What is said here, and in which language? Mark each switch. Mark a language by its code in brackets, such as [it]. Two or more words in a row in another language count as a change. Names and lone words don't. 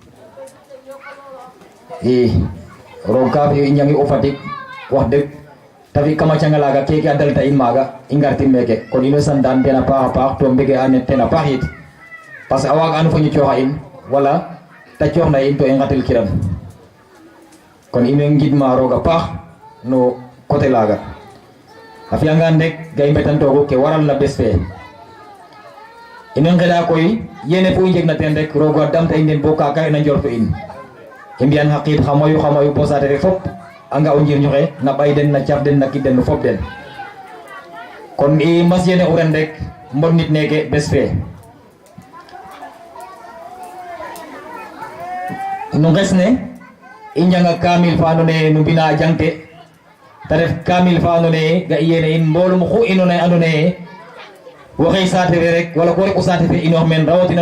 [srr] i roog ka fi i njangi o Fatick wax dëgg te fi kama canga laaga keke a dalta in maaga i ngartin meeke kon in way santaan ten a paax to mbege a ten a paax it [fr] parce que [srr] a waaga anu fo ñu cooxa in wala te cooxna in to i ngatil kiran kon in way ngidma roog a paax no côté laaga a fiyangaan rek ga i mbetantoogu ke waral na bés fe in way ngeɗa koy yene fu i njegna ten rek roog a damta in den bo ka kayna njortu in i mbiyan xa qiid xa mayu bo saate fe fop a nga o njirño xe na ɓay den na caf den na kid den no fop den kon i mbas yene u ren rek mbod nit neke bés fe no nges ne i njanga kamil fa andoona yee no mbina jangte te ref kamil fa andoona yee ga i yene in mboolum xu inoona andoona yee waxey saate fe rek wala ko rek o saate fe inoox meen rawatina